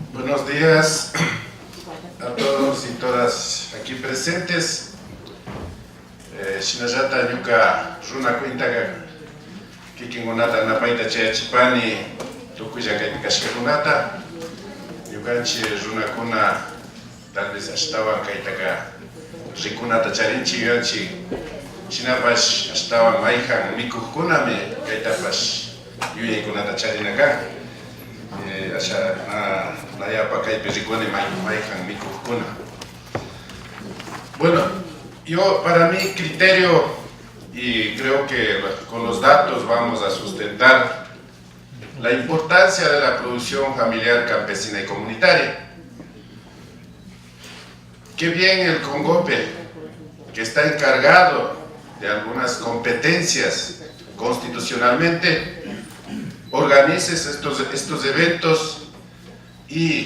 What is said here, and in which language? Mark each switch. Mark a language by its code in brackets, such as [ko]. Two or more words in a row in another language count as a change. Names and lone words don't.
[es] Buenos días a todos y todas aquí presentes. [qu] Shinajata ñuka runa cuintaga kikingunata napaita chayachipani tukuya kashkakunata ñukanchi runakuna [es] tal vez [qu] ashtawan kaytaga rikunata charinchi yuyanchi shinapash ashtawan mayjan mikuqkunami kaytapash yuyaykunata charinaka asha nayapa kaypi rikuni mayjan mikuqkuna. [es] Bueno, yo para mi criterio, y creo que con los datos vamos a sustentar la importancia de la producción familiar, campesina y comunitaria. Qué bien el CONGOPE, que está encargado de algunas competencias constitucionalmente, organices estos eventos, y